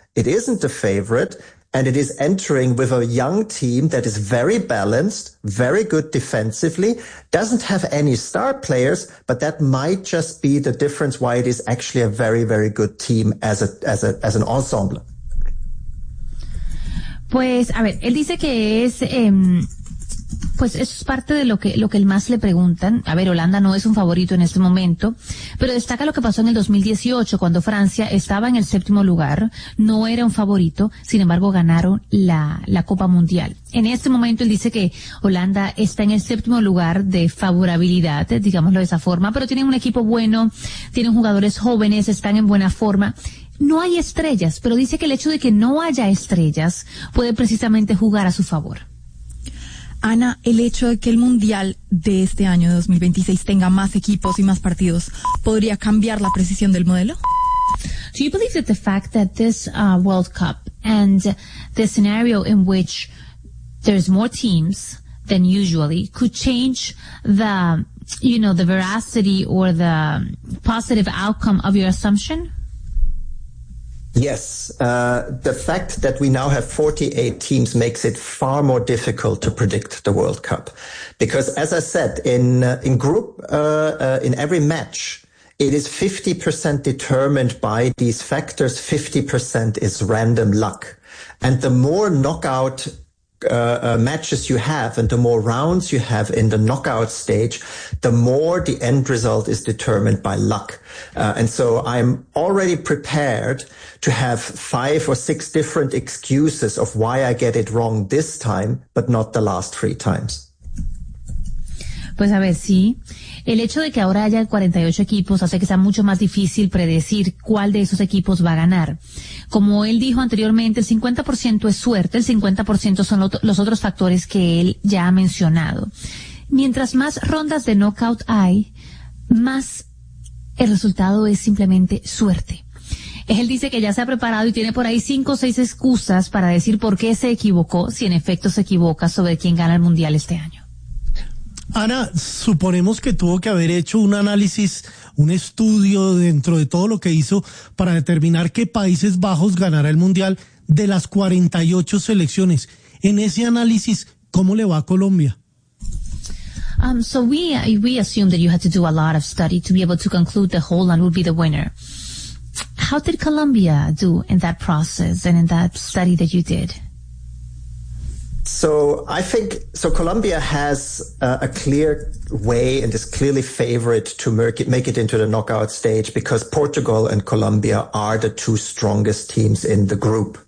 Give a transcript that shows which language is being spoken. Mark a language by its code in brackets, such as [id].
[en] It isn't the favorite, and it is entering with a young team that is very balanced, very good defensively, doesn't have any star players, but that might just be the difference why it is actually a very, very good team as an ensemble. [es] Pues, a ver, él dice que es, pues eso es parte de lo que más le preguntan. A ver, Holanda no es un favorito en este momento, pero destaca lo que pasó en el 2018 cuando Francia estaba en el séptimo lugar, no era un favorito, sin embargo ganaron la Copa Mundial. En este momento él dice que Holanda está en el séptimo lugar de favorabilidad, digámoslo de esa forma, pero tienen un equipo bueno, tienen jugadores jóvenes, están en buena forma. No hay estrellas, pero dice que el hecho de que no haya estrellas puede precisamente jugar a su favor. Ana, el hecho de que el Mundial de este año, 2026, tenga más equipos y más partidos, ¿podría cambiar la precisión del modelo? [en] Do you believe that the fact that this World Cup and the scenario in which there's more teams than usually could change the, you know, the veracity or the positive outcome of your assumption? Yes, the fact that we now have 48 teams makes it far more difficult to predict the World Cup. Because as I said, in every match, it is 50% determined by these factors, 50% is random luck. And the more knockout matches you have and the more rounds you have in the knockout stage, the more the end result is determined by luck. And so I'm already prepared to have 5 or 6 different excuses of why I get it wrong this time, but not the last 3 times. [es] Pues a ver, sí. El hecho de que ahora haya 48 equipos hace que sea mucho más difícil predecir cuál de esos equipos va a ganar. Como él dijo anteriormente, el 50% es suerte, el 50% son los otros factores que él ya ha mencionado. Mientras más rondas de knockout hay, más el resultado es simplemente suerte. Él dice que ya se ha preparado y tiene por ahí 5 o 6 excusas para decir por qué se equivocó, si en efecto se equivoca sobre quién gana el Mundial este año. Ana, suponemos que tuvo que haber hecho un análisis, un estudio dentro de todo lo que hizo para determinar qué Países Bajos ganará el Mundial de las 48 selecciones. En ese análisis, ¿cómo le va a Colombia? [en] So we assumed that you had to do a lot of study to be able to conclude that Holland would be the winner. How did Colombia do in that process and in that study that you did? So I think, so Colombia has a clear way and is clearly favorite to make it into the knockout stage, because Portugal and Colombia are the two strongest teams in the group.